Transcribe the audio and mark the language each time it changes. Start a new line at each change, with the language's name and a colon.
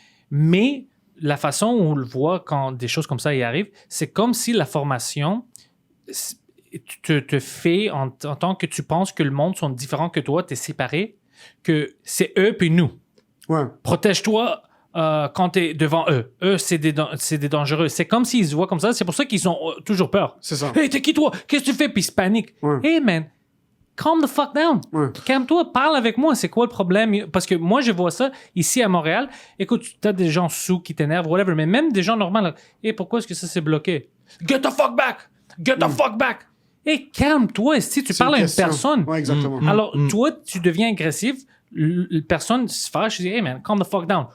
French: Mais la façon où on le voit quand des choses comme ça y arrivent, c'est comme si la formation te fait en tant que tu penses que le monde sont différents que toi, tu es séparé, que c'est eux puis nous. Ouais. Protège-toi quand tu es devant eux. Eux, c'est des dangereux. C'est comme s'ils se voient comme ça. C'est pour ça qu'ils ont toujours peur. C'est ça. Hey, t'es qui toi? Qu'est-ce que tu fais? Puis ils se paniquent. Ouais.
English: Hey man, calm the fuck down.
French: Ouais. Calme-toi, parle avec moi. C'est quoi le problème? Parce que moi, je vois ça ici à Montréal. Écoute, t'as des gens sous qui t'énervent, whatever, mais même des gens normaux. Là, hey, pourquoi est-ce que ça s'est bloqué?
English: Get the fuck back!
French: Get the fuck back! Hey, calme-toi. Si tu parles à une personne, Ouais, exactement. alors toi, tu deviens agressif. La personne se fâche, je dis,
English: hey man, calm the fuck down.